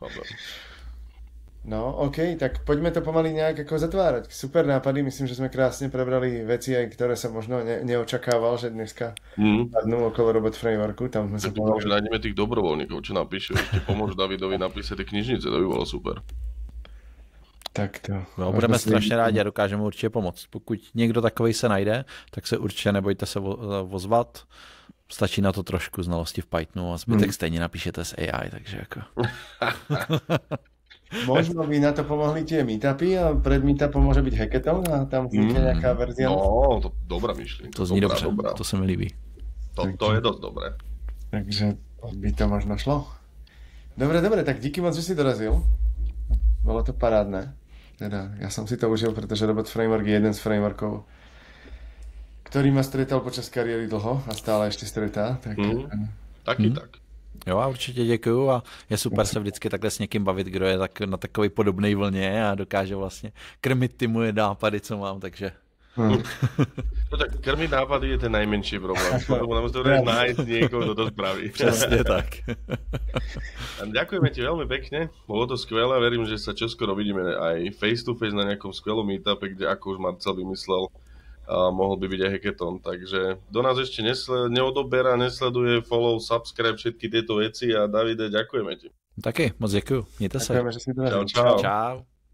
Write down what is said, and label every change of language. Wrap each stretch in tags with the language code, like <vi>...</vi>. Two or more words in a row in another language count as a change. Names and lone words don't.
<sk>No, OK, tak poďme to pomaly nejak ako zatvárať. Super nápady, myslím, že sme krásne prebrali veci, aj ktoré som možno neočakával, že dneska padnú okolo Robot Frameworku. Tam sme sa povedali. Že nájdeme tých dobrovoľníkov, čo napíšu, ešte pomôžu Davidovi napísať tie knižnice, to by bolo super. Tak to.</sk> <cs>No, budeme strašně rádi a dokážeme určitě pomoct. Pokud někdo takovej se najde, tak se určitě nebojte se ozvat. Stačí na to trošku znalosti v Pythonu a zbytek stejně napíšete s AI, takže jako...</cs> <sk>Možno by na to pomohli tie meetupy a pred meetupom môže byť hackathon a tam vznikne nejaká verzia. No, to dobrá myšlienka.</sk> <cs>To zní dobře, to se mi líbí.</cs> <sk>To je dosť dobré. Takže by to možno šlo.</sk> <cs>Dobre, tak díky moc, že si dorazil.</cs> <sk>Bolo to parádne. Teda, ja som si to užil, pretože Robot Framework je jeden z frameworkov, ktorý ma stretal počas kariéry dlho a stále ešte stretá. Tak... Tak.</sk> <cs>Jo, a určitě děkuju a je super se vždycky takhle s někým bavit, kdo je tak na takovej podobnej vlně a dokáže vlastně krmit ty moje nápady, co mám, takže...</cs> <sk>No tak krmiť nápady je ten najmenší problém. Nám to nájsť niekoho, kto to spraví.</sk> <cs>Přesně tak.</cs> <sk>Ďakujeme ti veľmi pekne, bolo to skvelé, verím, že sa čoskoro vidíme aj</sk> <en>face to face</en> <sk>na nejakom skvelom meetupe, kde ako už Marcel vymyslel, mohol by byť aj hackathon, takže do nás ešte neodoberá, nesleduje,</sk> <en>follow, subscribe,</en> <sk>všetky tieto veci a Davide, ďakujeme ti.</sk> <cs>Taky, moc děkuju, mějte se.</cs> <sk>Ďakujeme, že si to Čau. Čau.</sk>